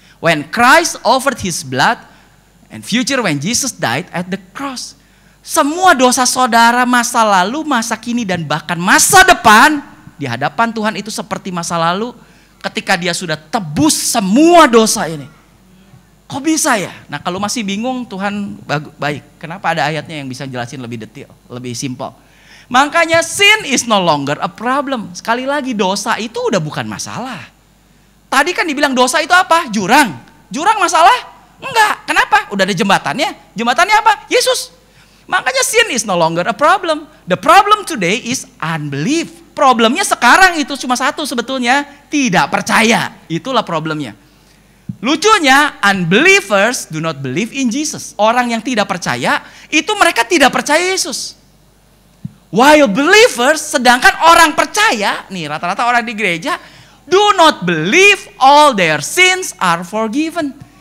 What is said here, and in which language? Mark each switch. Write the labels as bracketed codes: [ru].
[en] When Christ offered his blood, and future when Jesus died at the cross. [id] Semua dosa saudara masa lalu, masa kini, dan bahkan masa depan, di hadapan Tuhan itu seperti masa lalu, ketika dia sudah tebus semua dosa ini. Kok bisa ya? Nah kalau masih bingung, Tuhan baik. Kenapa ada ayatnya yang bisa jelasin lebih detail, lebih simpel. [en] Makanya sin is no longer a problem. [id] Sekali lagi, dosa itu udah bukan masalah. Tadi kan dibilang dosa itu apa? Jurang. Jurang masalah? Enggak. Kenapa? Udah ada jembatannya. Jembatannya apa? Yesus. [en] Makanya sin is no longer a problem. The problem today is unbelief. [id] Problemnya sekarang itu cuma satu sebetulnya. Tidak percaya. Itulah problemnya. [en] Lucunya, unbelievers do not believe in Jesus. [id] Orang yang tidak percaya, itu mereka tidak percaya Yesus. [en] While believers, [id] sedangkan orang percaya, nih rata-rata orang di gereja, [en] do not believe all their sins are forgiven.